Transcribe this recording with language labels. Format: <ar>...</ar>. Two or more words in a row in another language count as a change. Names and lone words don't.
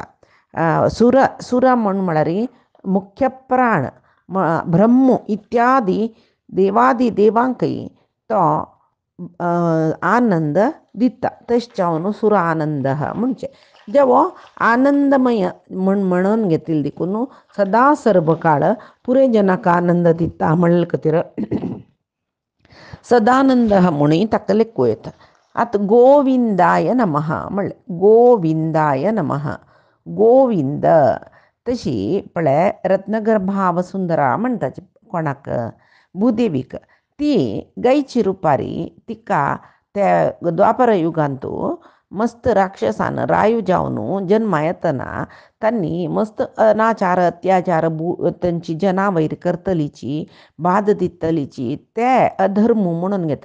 <kok>सुर म्हळ्यार मुख्य प्राण ब्रह्म इत्यादी देवादी देवांकय तो आनंद दिता. तशें जावन सुर आनंद म्हणजे जेवो आनंदमय म्हणून घेतिल्लो देखून सदा सर्व काळ पुरे जनाक आनंद दिता म्हणले खातीर सदानंद म्हणून ताका लेखूं येता.</kok> <sa>आतां गोविंदाय नमः म्हणलें. गोविंदाय नमः.</sa> <kok>गोविंद तशी पळय रत्नगर भावसुंदरा म्हणटाची कोणाक भुदेवीक. ती गायची रुपारी तिका त्या द्वापर युगांतू मस्त राक्षसान रायू जावन जन्मा येतना त्यांनी मस्त अनाचार अत्याचार त्यांची जनावैर करतलीची बाद दितलीची ते अधर्म म्हणून घेता.</kok>